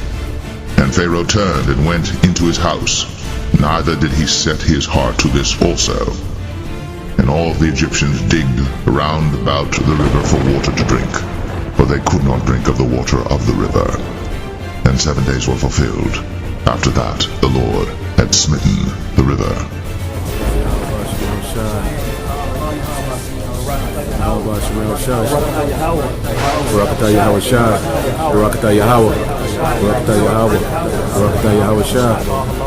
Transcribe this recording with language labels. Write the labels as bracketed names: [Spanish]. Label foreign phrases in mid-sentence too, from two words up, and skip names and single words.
[English] And Pharaoh turned and went into his house, neither did he set his heart to this also. And all the Egyptians digged round about the river for water to drink, for they could not drink of the water of the river. And 7 days were fulfilled. After that the Lord had smitten the river. Barakatah Yahweh Shah. Barakatah Yahweh. Barakatah Yahweh. Barakatah Yahweh Shah.